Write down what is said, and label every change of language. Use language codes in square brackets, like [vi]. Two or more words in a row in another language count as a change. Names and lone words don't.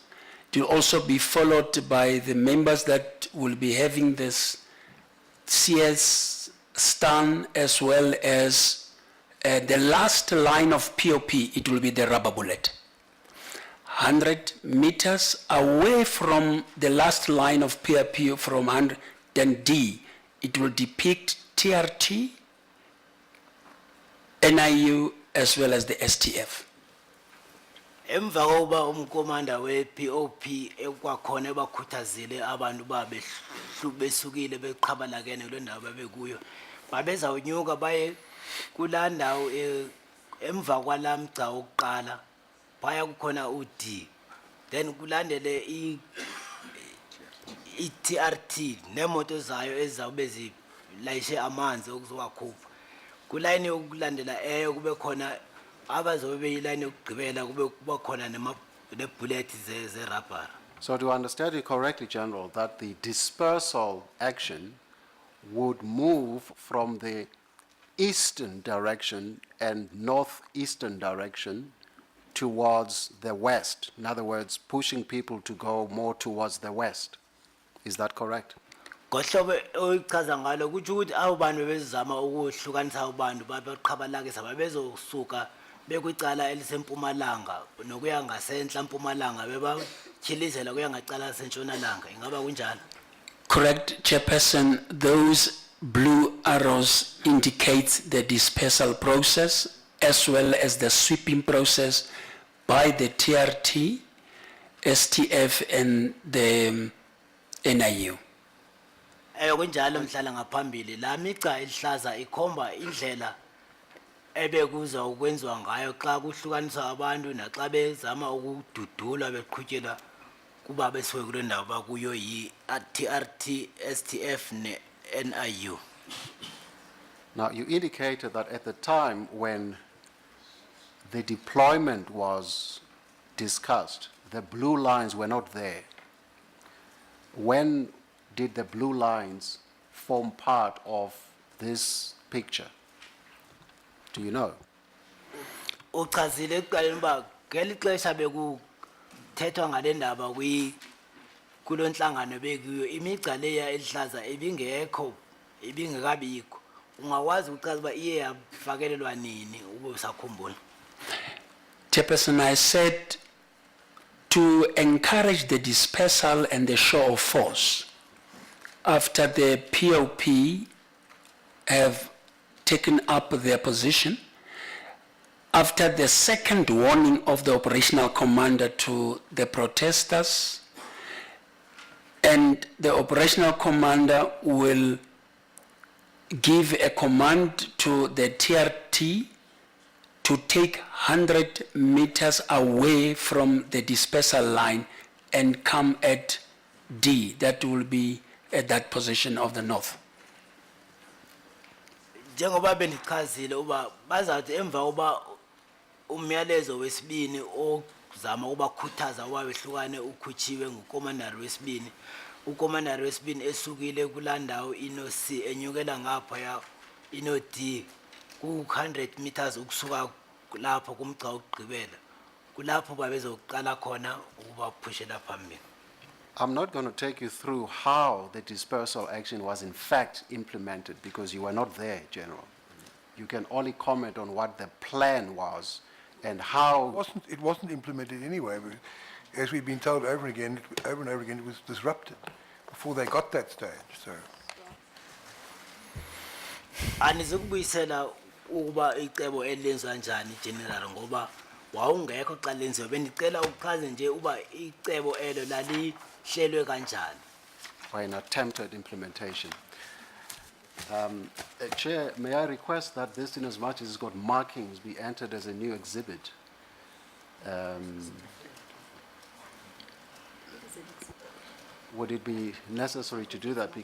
[en] It will also be followed by the members that will be having this CS stand, as well as the last line of POP, it will be the rubber bullet. 100 meters away from the last line of POP from 100, then D, it will depict TRT, NIU, as well as the STF. [xh] Emva kokuba umkomanda we-POP ekwakhona ebakhuthazile abantu besukile beqhabalakene kule ndawo babekuyo, babezawunyuka baye kulaa ndawo emva kwalaa mgca wokuqala phaya kukhona u-D, then kulandele i-TRT neemoto zayo ezizawube zilayishe amanzi okuzowakhupha. Kulayini yokulandela eyo kube khona abazobe beyilayini yokugqibela kube kuba khona nebullet zerabhara. [en] So to understand you correctly, General, that the dispersal action would move from the eastern direction and northeastern direction towards the west. In other words, pushing people to go more towards the west. Is that correct? [xh] Ngohlobo oyichaza ngalo kuthi ukuthi abo bantu bezama ukuhlukanisa abantu babaqhabalakisa babezosuka bekwicala elisempumalanga nokuya ngasentla mpumalanga bebatyhilizela kuya ngacala sentshonalanga. Ingaba kunjalo? [en] Correct, Chairperson. Those blue arrows indicate the dispersal process as well as the sweeping process by the TRT, STF, and the NIU. [xh] Kunjalo mhlala ngaphambili la migca elihlaza ikhomba indlela ebekuza ukwenziwa ngayo xa kuhlukaniswa abantu naxa bezama ukududula beqhutyelwa kuba besuke kule ndawo bakuyo yi-TRT, STF ne-NIU. [en] Now, you indicated that at the time when the deployment was discussed, the blue lines were not there. When did the blue lines form part of this picture? Do you know? [xh] Uchazile ekuqaleni uba ngeli xesha bekuthethwa ngale ndaba kulo nhlangano bekuyo imigca leya elihlaza ibingekho ibingekabikho. Ungakwazi ukuchaza uba iye yafakelelwa nini ube usakhumbula? [en] Chairperson, I said to encourage the dispersal and the show of force. After the POP have taken up their position, after the second warning of the operational commander to the protesters, and the operational commander will give a command to the TRT to take 100 meters away from the dispersal line and come at D. That will be at that position of the north. [xh] Njengoba bendichazile uba bazawuthi emva uba umyalezo wesibini ozama ubakhuthaza uba behlukane ukhutshiwe ngukomandari wesibini. Ukomandari wesibini esukile kulaa ndawo ino-C enyukela ngaphaya ino-D ku-100 meters ukusuka lapho kumgca wokugqibela. Kulapho babezoqala khona ukubaphushela phambili. [en] I'm not going to take you through how the dispersal action was in fact implemented because you were not there, General. You can only comment on what the plan was and how... It wasn't implemented anyway. As we've been told over and over again, it was disrupted before they got that stage. So, [xh] Anizukubuyisela ukuba icebo elenziwa njani General ngoba wawungekho xa lenziwa. Bendicela uchaze nje uba icebo elo lalihlelwe kanjani. [en] By an attempted implementation. Chair, may I request that this, in as much as it's got markings, be entered as a new exhibit? Would it be necessary to do that?